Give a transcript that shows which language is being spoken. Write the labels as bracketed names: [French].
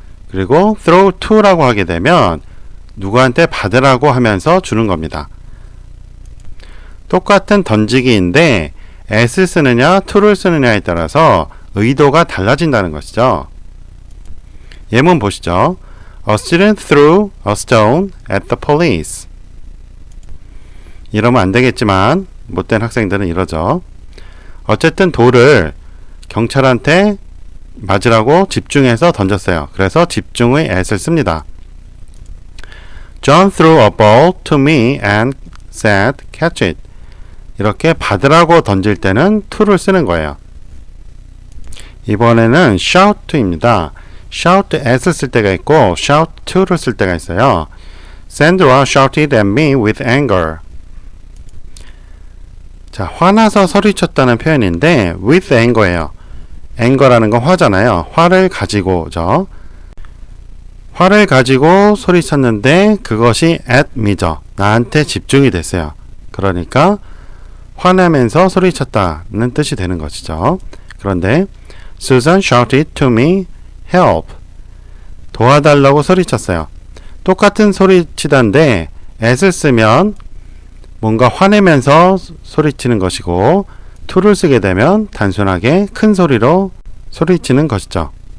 [Korean] 그리고 throw to라고 하게 되면 누구한테 받으라고 하면서 주는 겁니다. 똑같은 던지기인데 at을 쓰느냐 to를 쓰느냐에 따라서 의도가 달라진다는 것이죠. 예문 보시죠. [English] A student threw a stone at the police. [Korean] 이러면 안 되겠지만 못된 학생들은 이러죠. 어쨌든 돌을 경찰한테 맞으라고 집중해서 던졌어요. 그래서 집중의 at을 씁니다. [English] John threw a ball to me and said, catch it. [Korean] 이렇게 받으라고 던질 때는 to를 쓰는 거예요. 이번에는 shout입니다. shout at을 쓸 때가 있고 shout to를 쓸 때가 있어요. [English] Sandra shouted at me with anger. [Korean] 자, 화나서 소리쳤다는 표현인데 with anger예요. anger라는 건 화잖아요. 화를 가지고죠. 화를 가지고 소리쳤는데 그것이 at me죠. 나한테 집중이 됐어요. 그러니까 화내면서 소리쳤다는 뜻이 되는 것이죠. 그런데 [English] Susan shouted to me, help. [Korean] 도와달라고 소리쳤어요. 똑같은 소리치던데 at을 쓰면 뭔가 화내면서 소리치는 것이고 to를 쓰게 되면 단순하게 큰 소리로 소리치는 것이죠.